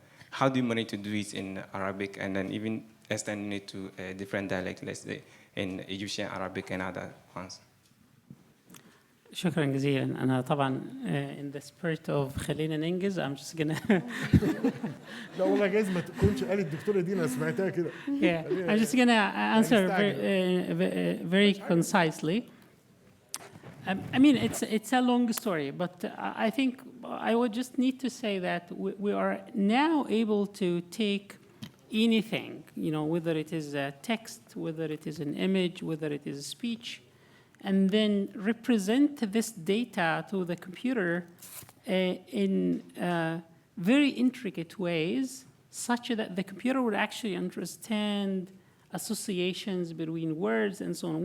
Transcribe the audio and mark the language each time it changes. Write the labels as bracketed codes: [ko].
[en] How do you manage to do it in Arabic and then even extending it to different dialects, let's say in Egyptian Arabic and other ones? [ar] شكرا جزيلا. أنا طبعا [en] in the spirit of [ar] خلينا ننجز [en] I'm just gonna [ar] لا والله جايز ما تكونش قالت الدكتورة دي، أنا سمعتها كده. [en] Yeah, I'm just gonna answer very concisely. I mean, it's a long story, but I think I would just need to say that we are now able to take anything, you know, whether it is a text, whether it is an image, whether it is a speech, and then represent this data to the computer in very intricate ways, such that the computer would actually understand associations between words and so on.